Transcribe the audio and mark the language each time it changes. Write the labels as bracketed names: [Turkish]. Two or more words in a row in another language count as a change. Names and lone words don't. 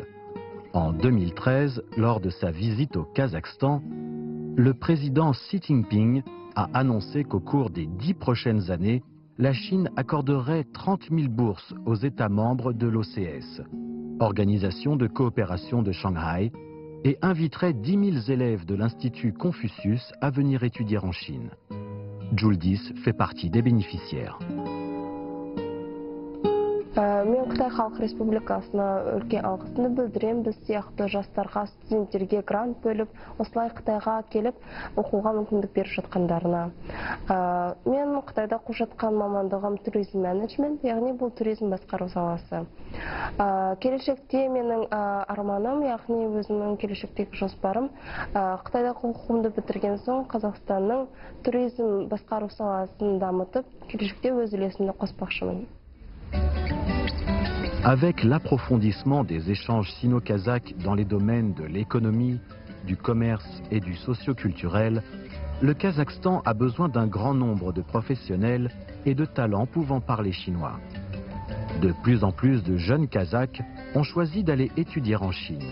[French] En 2013, lors de sa visite au Kazakhstan, le président Xi Jinping a annoncé qu'au cours des 10 prochaines années, la Chine accorderait 30 000 bourses aux États membres de l'OCS, Organisation de coopération de Shanghai, et inviterait 10 000 élèves de l'Institut Confucius à venir étudier en Chine. Juldis fait partie des bénéficiaires. [Kazakh] Мен Қытай Халық Республикасына үлкен алғысымды білдіремін. Біз сияқты жастарға, студенттерге грант бөліп, осылай Қытайға келіп, оқуға мүмкіндік беріп жатқандарына. Мен Қытайда оқып жатқан мамандығым туризм менеджмент, яғни бұл туризм басқару саласы. Келешекте менің арманым, яғни өзімнің келешектегі жоспарым, Қытайда оқуымды бітірген соң Қазақстанның туризм басқару саласын дамытып, келешекте өз үлесімді қоспақшымын. [French] Avec l'approfondissement des échanges sino-kazakhs dans les domaines de l'économie, du commerce et du socio-culturel, le Kazakhstan a besoin d'un grand nombre de professionnels et de talents pouvant parler chinois. De plus en plus de jeunes Kazakhs ont choisi d'aller étudier en Chine.